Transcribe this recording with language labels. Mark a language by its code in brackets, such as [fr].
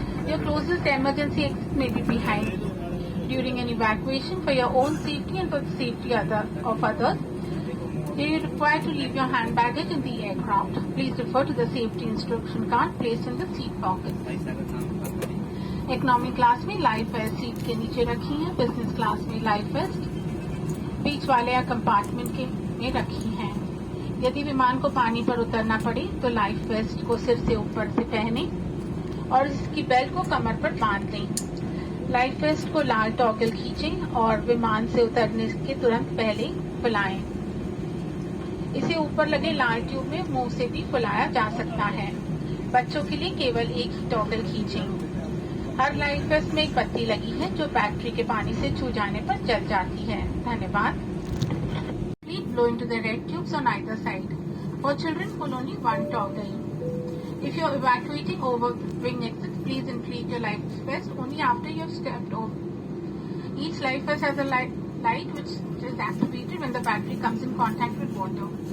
[en] Your closest emergency exit may be behind you. During an evacuation, for your own safety and for the safety of others, you are required to leave your hand baggage in the aircraft. Please refer to the safety instruction card placed in the seat pocket. [hi] Economy class में life waste seat के नीचे रखी है, business class में life waste बीच वाले या compartment के में रखी हैं। यदि विमान को पानी पर उतरना पड़े तो लाइफ वेस्ट को सिर से ऊपर से पहने और इसकी बेल्ट को कमर पर बांध दें। लाइफ वेस्ट को लाल टॉगल खींचें और विमान से उतरने के तुरंत पहले फुलाएं। इसे ऊपर लगे लाल ट्यूब में मुंह से भी फुलाया जा सकता है। बच्चों के लिए केवल एक ही टॉगल खींचें। हर लाइफ वेस्ट में एक बत्ती लगी है जो बैटरी के पानी से छू जाने पर जल जाती है। धन्यवाद। [en] Please blow into the red tubes on either side. For children, pull only one toggle. If you are evacuating over wing exits, please inflate your life vest only after you have stepped over. Each life vest has a light which is activated when the battery comes in contact with water.